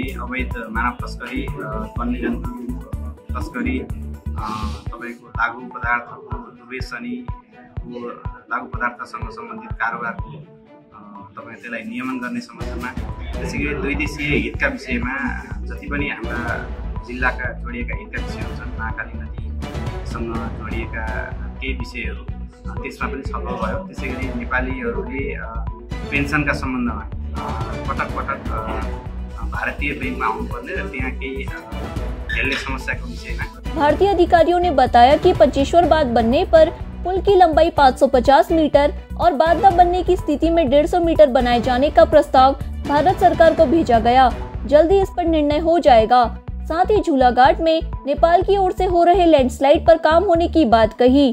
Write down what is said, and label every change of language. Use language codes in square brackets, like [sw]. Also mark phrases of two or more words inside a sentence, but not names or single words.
[ne] अवैध मानव तस्करी, वन्यजन्तु तस्करी, तपाईँको लागु पदार्थको दुर्व्यसनीको लागु पदार्थसँग सम्बन्धित कारोबारको त्यसलाई नियमन गर्ने सम्बन्धमा, त्यसै गरी दुई देशीय हितका विषयमा जति पनि हाम्रा जिल्लाका जोडिएका हितका विषयहरू छन्, महाकाली नदीसँग जोडिएका केही विषयहरू त्यसमा पनि छलफल भयो। त्यसै गरी नेपालीहरूले पेन्सनका सम्बन्धमा पटक पटक भारतीय बैंकमा आउनुपर्ने र त्यहाँ केही झेल्ने समस्याको विषयमा [hi] भारतीय अधिकारियों ने बताया कि पंचेश्वर बांध बनने पर पुल की लंबाई 550 मीटर और बांध न बनने की स्थिति में 150 मीटर बनाए जाने का प्रस्ताव भारत सरकार को भेजा गया। जल्दी इस पर निर्णय हो जाएगा। साथ ही झूलाघाट में नेपाल की ओर से हो रहे लैंडस्लाइड पर काम होने की बात कही।